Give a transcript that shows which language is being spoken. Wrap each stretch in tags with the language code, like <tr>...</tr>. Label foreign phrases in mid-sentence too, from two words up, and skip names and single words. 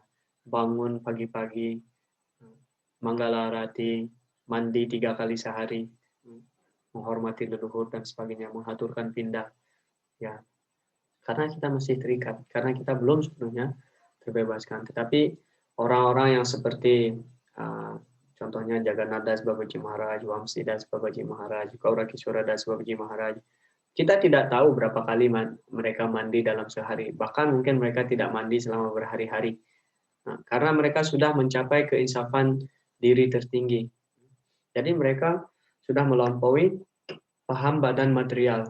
<id>Bangun pagi-pagi, Manggalarati, mandi 3 kali sehari, menghormati leluhur dan sebagainya, menghaturkan pindah. Ya, karena kita masih terikat, karena kita belum sepenuhnya terbebaskan. Tetapi orang-orang yang seperti contohnya Jagannatha Das Babaji Maharaj, Wamsi Das Babaji Maharaj, Kaurakishora Das Babaji Maharaj, kita tidak tahu berapa kali mereka mandi dalam sehari. Bahkan mungkin mereka tidak mandi selama berhari-hari. Karena mereka sudah mencapai keinsafan diri tertinggi. Jadi mereka sudah melampaui paham badan material.</id>